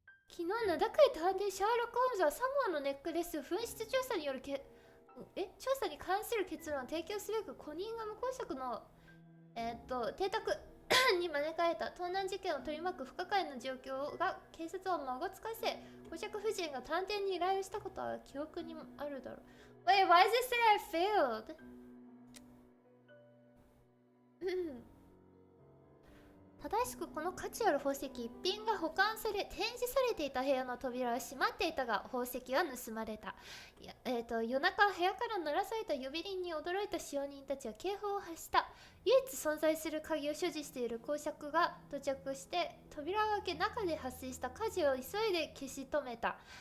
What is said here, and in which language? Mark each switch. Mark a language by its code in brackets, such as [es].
[ja] 昨日名高い探偵シャーロック・ホームズはサモアのネックレス紛失調査による調査に関する結論を提供すべくコニンガム公爵の邸宅に招かれた。盗難事件を取り巻く不可解な状況が警察をまごつかせ、公爵夫人が探偵に依頼をしたことは記憶にあるだろう。 [en] Wait, why does it say I failed? [ja] 正しくこの価値ある宝石一品が保管され展示されていた部屋の扉は閉まっていたが宝石は盗まれた。夜中部屋から鳴らされた呼び鈴に驚いた使用人たちは警報を発した。唯一存在する鍵を所持している公爵が到着して扉を開け、中で発生した火事を急いで消し止めた。